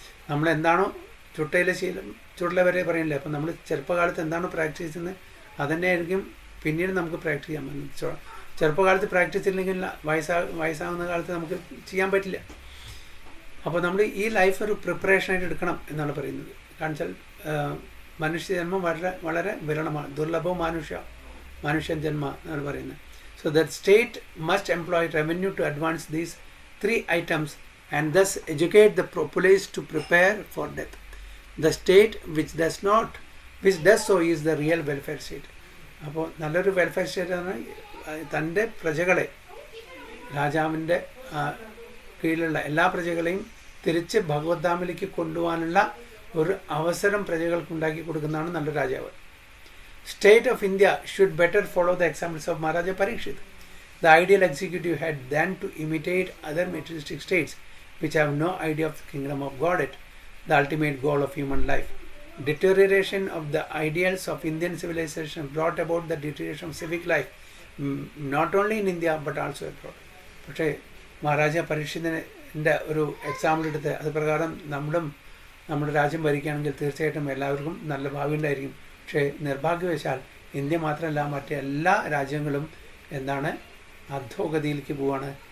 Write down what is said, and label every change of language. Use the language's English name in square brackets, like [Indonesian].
[Malayalam] നമ്മളെന്താണോ ചുട്ടയിലെ ശീലം, ചുടല വരെ പറയില്ലേ, അപ്പം നമ്മൾ ചെറുപ്പകാലത്ത് എന്താണോ പ്രാക്ടീസ് ചെയ്യുന്നത് അതന്നെയായിരിക്കും പിന്നീട് നമുക്ക് പ്രാക്ടീസ് ചെയ്യാൻ പറ്റും. ചെറുപ്പകാലത്ത് പ്രാക്ടീസ് ഇല്ലെങ്കിൽ വയസ്സാകുന്ന കാലത്ത് നമുക്ക് ചെയ്യാൻ പറ്റില്ല. അപ്പോൾ നമ്മൾ ഈ ലൈഫ് ഒരു പ്രിപ്പറേഷനായിട്ട് എടുക്കണം എന്നാണ് പറയുന്നത്. കാരണം വെച്ചാൽ മനുഷ്യജന്മം വളരെ വിരളമാണ്, ദുർലഭവും മനുഷ്യൻ ജന്മ എന്നാണ് പറയുന്നത്. [English] So that state must employ revenue to advance these 3 items and thus educate the populace to prepare for death. The state which does so is the real welfare state. [Malayalam] അപ്പോൾ നല്ലൊരു വെൽഫെയർ സ്റ്റേറ്റ് ആണ് തൻ്റെ പ്രജകളെ, രാജാവിൻ്റെ കീഴിലുള്ള എല്ലാ പ്രജകളെയും തിരിച്ച് ഭഗവത്ധാമിലേക്ക് കൊണ്ടുപോകാനുള്ള ഒരു അവസരം പ്രജകൾക്ക് ഉണ്ടാക്കി കൊടുക്കുന്നതാണ് നല്ല രാജാവ്. [English] State of India should better follow the examples of Maharaja Parikshit. The ideal executive had then to imitate other materialistic states which have no idea of the kingdom of Godhead. the ultimate goal of human life. Deterioration of the ideals of Indian civilization brought about the deterioration of civic life, not only in India but also abroad. [Malayalam] പക്ഷേ മഹാരാജ പരീക്ഷിതിൻ്റെ ഒരു example എടുത്ത് അത് പ്രകാരം നമ്മുടെ രാജ്യം ഭരിക്കുകയാണെങ്കിൽ തീർച്ചയായിട്ടും എല്ലാവർക്കും നല്ല ഭാവി ഉണ്ടായിരിക്കും. പക്ഷേ നിർഭാഗ്യവശാൽ ഇന്ത്യ മാത്രമല്ല മറ്റെല്ലാ രാജ്യങ്ങളും എന്താണ് അധോഗതിയിലേക്ക് പോവാണ്.